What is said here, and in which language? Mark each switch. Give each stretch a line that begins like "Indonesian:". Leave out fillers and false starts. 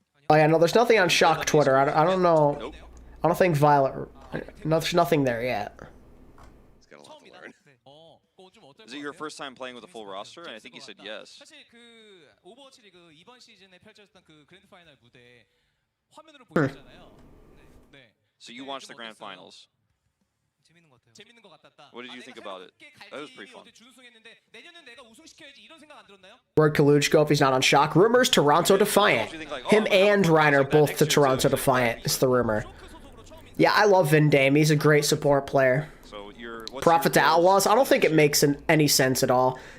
English: Oh yeah, no, there's nothing on Shock Twitter. I don't know. Nope. I don't think Violet. No, there's nothing there yet. He's got a lot to learn. Is it your first time playing with a full roster? And I think he said yes.
Korean: 사실 그 오버워치 리그 이번 시즌에 펼쳐졌던 그 그랜드 파이널 무대 화면으로 보셨잖아요. 네.
English: So you watched the grand finals.
Korean: 재밌는 것 같았다.
English: What did you think about it? That was pretty fun.
Korean: 준우승했는데 내년은 내가 우승시켜야지 이런 생각 안 들었나요?
English: Where'd Kaluj go if he's not on Shock? Rumors Toronto Defiant. Him and Reiner both to Toronto Defiant is the rumor. Yeah, I love Vindame. He's a great support player. So Profit to Outlaws? I don't think it makes any sense at all.